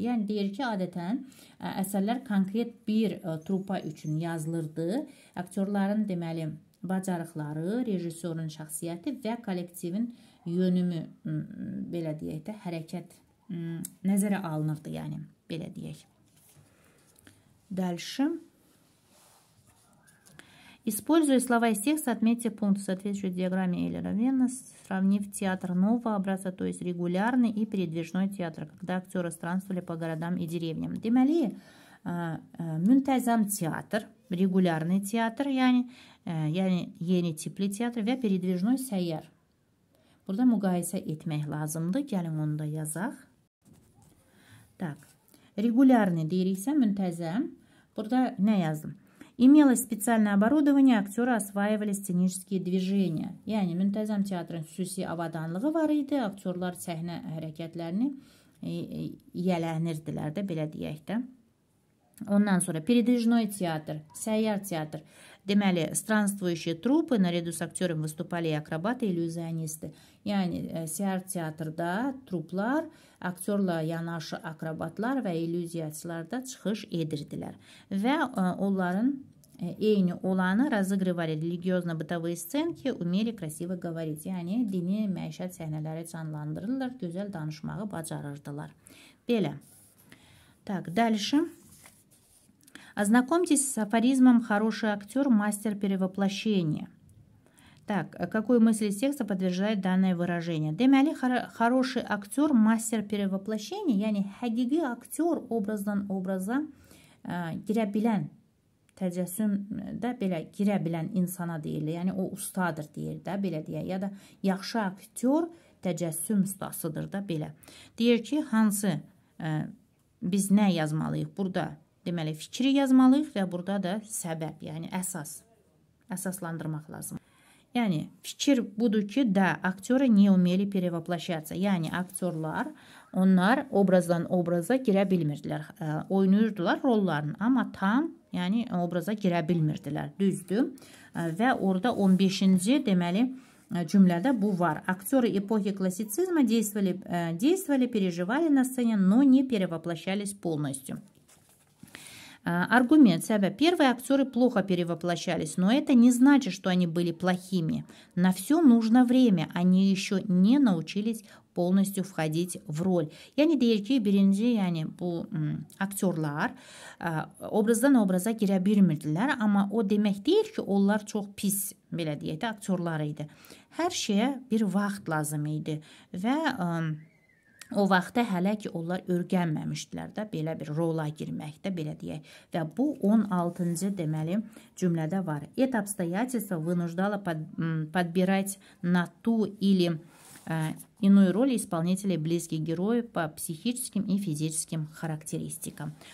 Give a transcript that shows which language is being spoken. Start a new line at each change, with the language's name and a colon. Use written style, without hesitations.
Azerbaijani: Yəni, deyir ki, adətən əsərlər konkret bir trupa üçün yazılırdı. Aktyorların deməli bacarıqları, rejissorun şəxsiyyəti və kollektivin yönümü, belə deyək də, hərəkət nəzərə alınırdı, yəni, belə deyək.
Russian: Дальше. Используя слова из текста, отметьте пункт, соответствующий диаграмме Эйлера-Венна, сравнив театр нового образца, то есть регулярный и передвижной театр, когда актеры странствовали по городам и деревням.
Azerbaijani: Deməli, müntəzəm teatr, regularный teatr, yəni yeni tipli teatr və передвижной səyyar. Burada müqayisə etmək lazımdır. Gəlin onu da yazaq. Так, регулярный deyiriksə müntəzəm. Burada nə yazdım?
Russian: Имелось специальное оборудование, актеры осваивали сценические движения.
Azerbaijani: Yəni, müntəzəm teatrın xüsusi avadanlığı var idi, aktyorlar səhnə hərəkətlərini yiyələnirdilər də, belə deyək də. Ondan sonra передвижной театр, səyyar teatr.
Russian: Deməli, странствующие труппы, наряду с актерами выступали и акробаты, иллюзионисты.
Azerbaijani: Yəni, səyyar teatrda truplar, aktyorla yanaşı akrobatlar və illüziyaçılar da çıxış edirdilər. Və onların eyni olanı
Russian: разыгрывали религиозно-бытовые сценки, умели красиво говорить.
Azerbaijani: Yəni, dini məişət səhnələri canlandırırlar, gözəl danışmağı bacarırdılar.
Russian: Belə. Так, дальше. Ознакомьтесь с афоризмом «Хороший актер – мастер перевоплощения». Так, какую мысль из текста подтверждает данное выражение?
Azerbaijani: Deməli,
Russian: хороший актер – мастер перевоплощения,
Azerbaijani: yəni həqiqi aktyor obrazdan obraza girə bilən, təcəssümdə belə girə bilən insana deyilir. Yəni, o ustadır deyir də, belə deyək. Ya da yaxşı aktyor təcəssüm ustasıdır da belə. Deyir ki, hansı biz nə yazmalıyıq? Burada deməli fikri yazmalıyıq və burada da səbəb, yəni əsaslandırmaq lazım. Yani fikir budur ki, da aktöre
Russian: не умели перевоплощаться.
Azerbaijani: Yani aktörlər, onlar obrazdan obraza girə bilmirdilər. Oynayırdılar rollarını, amma tam, yəni obraza girə bilmirdilər. Düzdür. Və orada 15-ci deməli cümlədə bu var.
Russian: Актеры эпохи классицизма действовали, переживали на сцене, но не перевоплощались полностью. Аргумент, себеб. Первые актеры плохо перевоплощались, но это не значит, что они были плохими. На все нужно время, они еще не научились полностью входить в rol.
Azerbaijani: Yəni deyir ki, birinci, yəni bu aktyorlar obrazdan obraza girə bilmirdilər, amma o demək deyil ki, onlar çox pis, belə deyək də, aktyorlar idi. Hər şeyə bir vaxt lazım idi və o vaxtda hələ ki, onlar örgənməmişdilər də belə bir rola girməkdə, belə deyək. Və bu 16-cı deməli cümlədə var.
Russian: Это обстоятельство вынуждало подбирать на ту или иную роль исполнителей близких героев по psixическим и fizическим xarakteristikam.